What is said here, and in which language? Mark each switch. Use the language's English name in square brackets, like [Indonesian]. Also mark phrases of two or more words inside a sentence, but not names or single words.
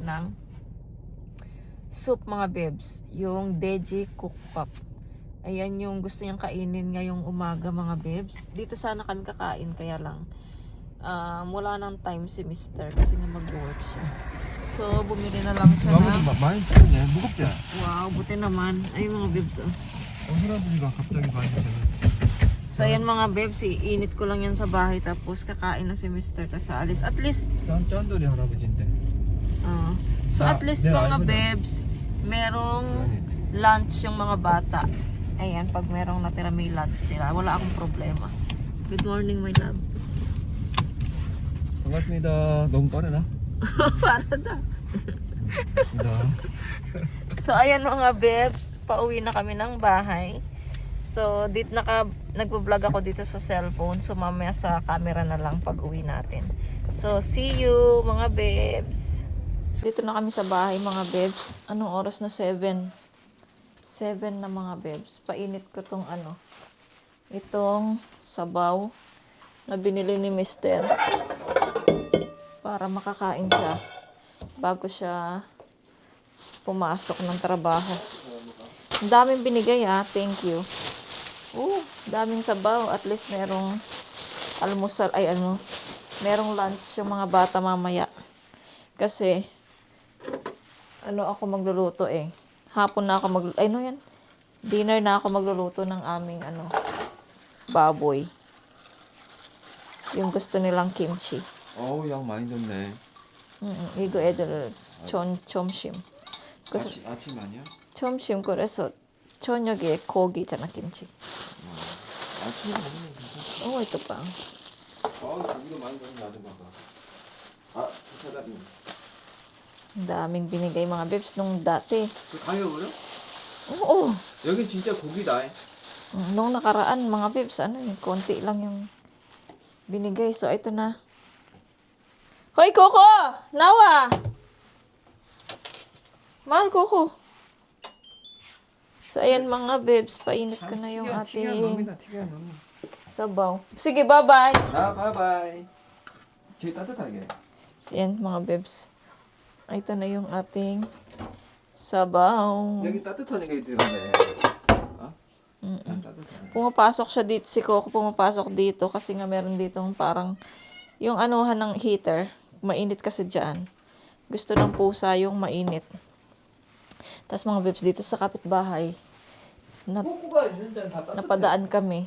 [Filipino] ng soup mga babes, yung Deji Cook Pop. Ayan yung gusto niyang kainin ngayong umaga mga babes. Dito sana kami kakain, kaya lang wala nang time si Mr. kasi nga mag-work siya. So bumili na lang siya na. [Korean] 많이 튀었네. 무겁지? [Filipino] Wow, buti naman. Ay mga babes, oh. [Korean] 할아버지가 갑자기 많이 튀었네. [Filipino] So ayan mga babes, iinit ko lang yan sa bahay tapos kakain na si Mr. tas alis. At least [Korean] 짠돌이 할아버지인데. [Filipino] so at least mga babes, merong lunch yung mga bata. Ayan, pag merong natira may lunch sila, wala akong problema. [English] Good morning my love. [Korean] 반갑습니다. 너무 빠르나? [Filipino] Para na. So ayan mga babes, pauwi na kami ng bahay. So dito nagvo-vlog ako dito sa cellphone. So mamaya sa camera na lang pag uwi natin. So see you mga babes. Dito na kami sa bahay mga babes. Anong oras na? 7 na mga babes. Painit ko tong itong sabaw na binili ni Mr. para makakain siya bago siya pumasok ng trabaho. Ang daming binigay [English] thank you. [Filipino] Daming sabaw. At least merong almusal, merong lunch yung mga bata mamaya. Kasi, ako magluluto Hapon na ako dinner na ako magluluto ng aming baboy. Yung gusto nilang kimchi. [Korean] 어우, 양 많이 줬네. 이거 애들 점심. 그래서 아침 아니야? 점심 그래서 저녁에 고기잖아 김치. 아침에 먹으면 괜찮아. [Filipino] ito pa. [Korean] 고기도 많이 줬네, 아줌마가. 사장님. [Filipino] Ang daming binigay mga babes nung dati. [Korean] 그 가격을요? [Filipino] Oo. [Korean] 여기 진짜 고기다. [Filipino] Nung nakaraan mga babes, konti lang yung binigay. So ito na. Hoy Coco! Nawa! Mahal Coco. So ayan mga babes, painit ko na yung ating sabaw. Sige, bye-bye. [Korean] 바이바이. 제일 따뜻하게. [Filipino] So ayan mga babes. Ito na yung ating sabaw. [Korean] 여기 따뜻한 게 들어가네. 따뜻하네. [Filipino] Pumapasok siya dito, si Coco pumapasok dito kasi nga meron ditong parang yung anuhan ng heater. Mainit kasi dyan. Gusto ng pusa yung mainit. Tapos mga babes dito sa kapitbahay, napadaan kami.